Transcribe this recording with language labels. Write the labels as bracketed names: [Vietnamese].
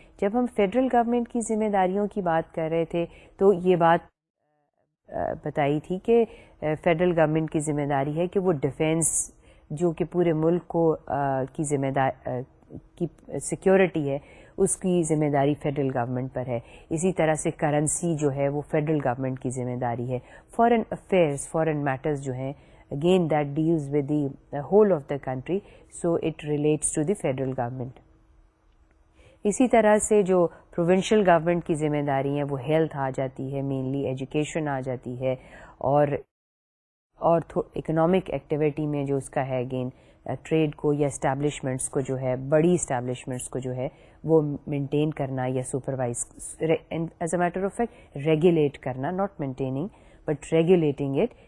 [Urdu] جب ہم federal government کی ذمہ داریوں کی بات کر رہے تھے تو یہ بات بتائی تھی کہ فیڈرل گورنمنٹ کی ذمہ داری ہے کہ وہ ڈیفینس جو کہ پورے ملک کو کی ذمہ داری کی سیکیورٹی ہے، اس کی ذمہ داری فیڈرل گورنمنٹ پر ہے. اسی طرح سے کرنسی جو ہے وہ فیڈرل گورنمنٹ کی ذمہ داری ہے. فارن افیئرس، فارن میٹرز جو ہیں [English] again that deals with the whole of the country, so it relates to the federal government. [Urdu] اسی طرح سے جو پروونشل گورنمنٹ کی ذمہ داری ہیں وہ ہیلتھ آ جاتی ہے، مینلی ایجوکیشن آ جاتی ہے، اور اکنامک ایکٹیویٹی میں جو اس کا ہے اگین ٹریڈ کو یا اسٹیبلشمنٹس کو جو ہے، بڑی اسٹیبلشمنٹس کو جو ہے وہ مینٹین کرنا یا supervise, [English] As a matter of fact regulate کرنا، not maintaining but regulating it.